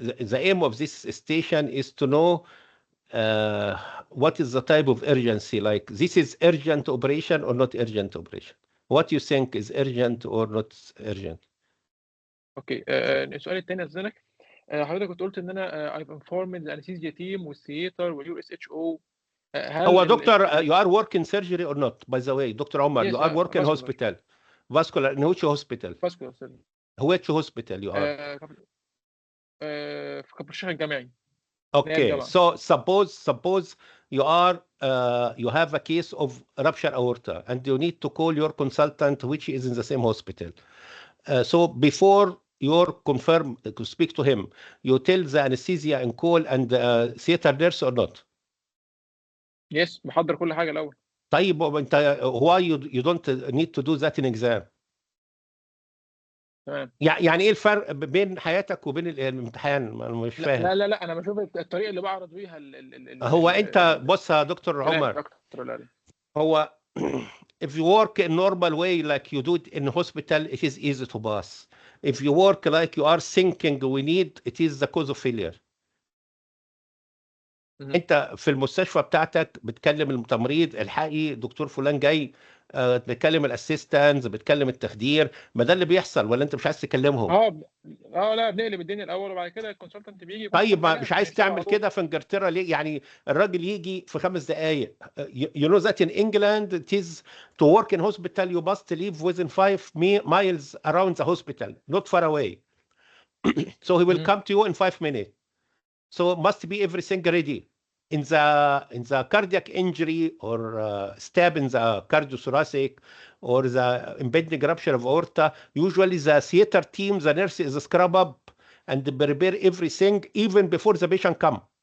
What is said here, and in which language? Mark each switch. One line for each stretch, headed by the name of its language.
English: The aim of this station is to know what is the type of urgency, like this is urgent operation or not urgent operation. What you think is urgent or not urgent?
Arabic: اوكي السؤال الثاني استاذنك حضرتك كنت قلت ان انا
English: I've informed the anesthesia team
Arabic: والثياتر واليو اس اتش او هو دكتور
English: you are working surgery or not, by the way, Dr. Omar, Yes, you are working hospital. Vascular, in which hospital? vascular surgery. Which hospital you are?
Arabic: في كبر الجامعي.
English: Okay, so suppose you are you have a case of rupture aorta and you need to call your consultant which is in the same hospital. So before you confirm to speak to him, you tell the anesthesia and call and theater nurse or not? Yes,
Arabic: محضر كل حاجة الأول. طيب انت
English: why you don't need to do that in exam?
Arabic: تمام. يعني ايه الفرق بين حياتك وبين الامتحان؟ انا مش فاهم. لا انا بشوف الطريقه اللي بعرض بيها هو انت بص يا دكتور عمر، هو
English: if you work in normal way like you do it in hospital it is easy to pass. If you work like you are thinking we need, it is the cause of failure.
Arabic: انت في المستشفى بتاعتك بتكلم التمريض الحقي دكتور فلان جاي، بتكلم الاسيستنز، بتكلم التخدير، ما ده اللي بيحصل ولا انت مش عايز تكلمهم؟ لا بنقلب الدنيا الاول وبعد كده الكونسلتنت بيجي. طيب ما مش عايز تعمل كده في انجلترا ليه؟ يعني الراجل يجي في 5 دقائق.
English: You know that in England it is to work in hospital you must live within 5 miles around the hospital, not far away. So he will come to you in 5 minutes. So must be everything ready. In the cardiac injury or stab in the cardio-thoracic or the impending rupture of aorta, usually the theater team, the nurse is scrub up and prepare everything even before the patient come.